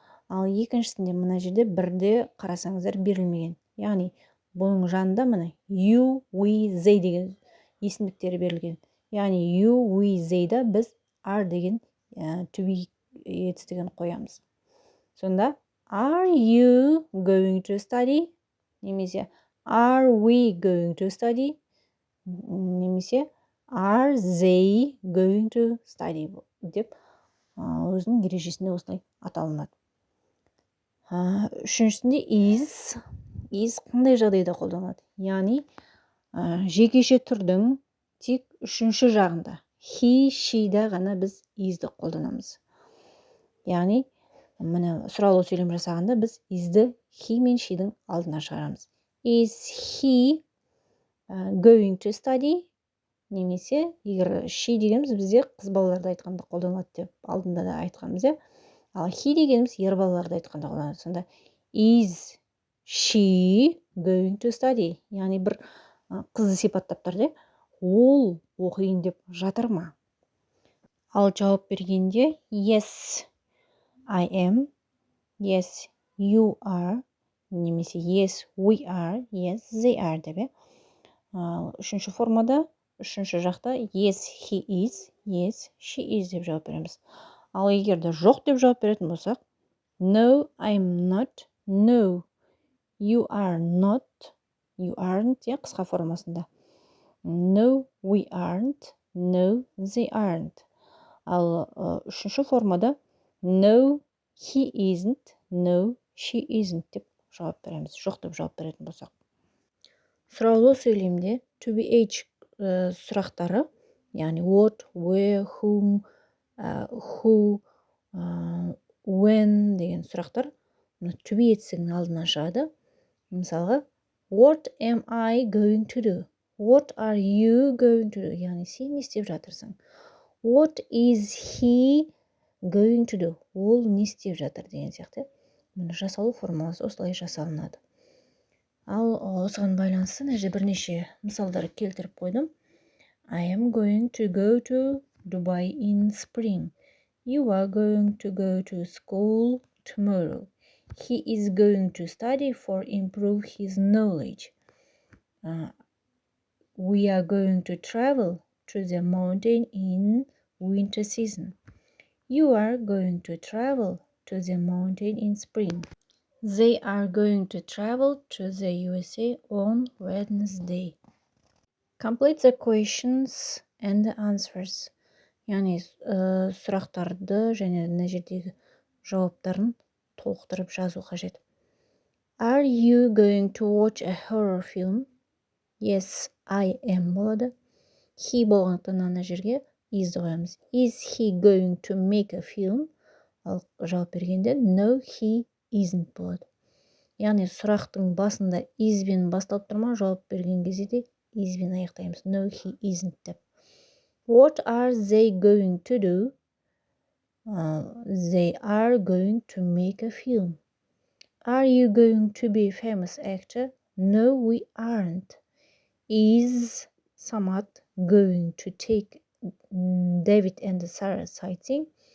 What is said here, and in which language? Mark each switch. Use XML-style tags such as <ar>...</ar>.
<kk>Ал екіншісінде мына жерде бірде қарасаңыздар берілмеген. Яғни бұның жанында мына</kk> <en>you, we, they</en> <kk>деген есімдіктері берілген. Яғни</kk> <en>you, we, they-</en> <kk>да біз are деген түбі етістігін қоямыз. Сонда</kk> <en>are you going to study?</en> <kk>Немесе</kk> <en>are we going to study?</en> <kk>Немесе</kk> <en>are they going to study</en> <kk>деп өзінің ережесінде осылай аталынады. Үшіншісінде is қандай жағдайда қолданылады? Яғни жекеше түрдің тек үшінші жағында, he, she-да ғана біз is'ді қолданамыз. Яғни сұраулы сөйлем жасағанда біз is'ді he мен she-дің алдына шығарамыз.</kk> <en>Is he going to study?</en> <kk>Немесе егер she дегеніміз бізде қыз балаларды айтқанда қолданылады деп алдында да айтқанбыз. Ал he дегеніміз ер балаларды айтқанда қолданылады.</kk> <en>Сонда is she going to study?</en> <kk>Яғни бір қызды сипаттап тұр, ол оқиын деп жатыр ма? Ал жауап бергенде</kk> <en>yes, I am, yes, you are,</en> <kk>немесе</kk> <en>yes, we are, yes, they are</en> <kk>деп. Үшінші формада, үшінші жақта</kk> <en>yes, he is, yes, she is</en> <kk>деп жауап береміз. Ал егерде жоқ деп жауап беретін болсақ,</kk> <en>no, I'm not, no, you are not, you aren't,</en> <kk>қысқа формасында.</kk> <en>No, we aren't, no, they aren't.</en> <kk>Ал үшінші формада</kk> <en>no, he isn't, no, she isn't</en> <kk>деп жауап береміз. Жоқ деп жауап беретін болсақ. Сұраулы сөйлемде</kk> <en>to be</en> <kk>сұрақтары, яғни</kk> <en>what, where, whom, who, when</en> <kk>деген сұрақтар to be етістігінің алдынан шығады.</kk> <en>Мысалға, what am I going to do? What are you going to do?</en> <kk>Яғни сен не істеп жатырсың?</kk> <en>What is he going to do?</en> <kk>Ол не істеп жатыр деген сияқты. Жасалу формуласы осылай жасалынады. Ал осыған байланысты бірнеше мысалдар келтіріп қойдым.</kk> <en>I am going to go to Dubai in spring. You are going to go to school tomorrow. He is going to study for improve his knowledge. We are going to travel to the mountain in winter season. You are going to travel to the mountain in spring. They are going to travel to the USA on Wednesday. Complete the questions and the answers.</en> <kk>Яғни сұрақтарды және мына жердегі жауаптарын толықтырып жазу қажет.</kk> <en>Are you going to watch a horror film? Yes, I am</en> <kk>болады. He болғандықтан ана жерге is'ді қоямыз.</kk> <en>Is he going to make a film?</en> <kk>Ал жауап бергенде</kk> <en>no, he isn't</en> <kk>болады. Яғни сұрақтың басында is-бен басталып тұрма, жауап берген кезде де is-бен аяқтаймыз.</kk> <en>No, he isn't</en> <kk>деп.</kk> <en>What are they going to do? They are going to make a film. Are you going to be a famous actor? No, we aren't. Is Samad going to take David and Sarah sightseeing?</en>